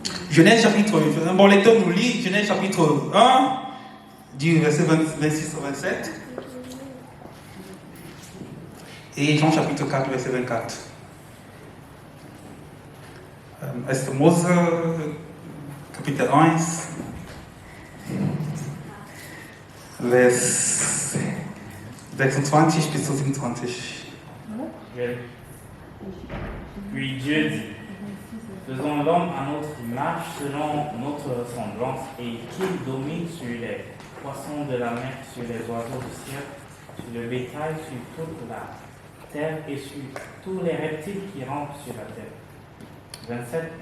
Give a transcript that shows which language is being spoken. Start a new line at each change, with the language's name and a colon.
French: Genèse chapitre 1, un bon lecteur nous lit Genèse chapitre 1, du verset 26 au 27, et Jean chapitre 4, verset 24.
German: Est Mose, Kapitel 1, Vers 26 bis zu 27.
French: Puis Dieu dit, faisons l'homme à notre image, selon notre ressemblance, et qu'il domine sur les poissons de la mer, sur les oiseaux du ciel, sur le bétail, sur toute la terre et sur tous les reptiles qui rampent sur la terre. 27.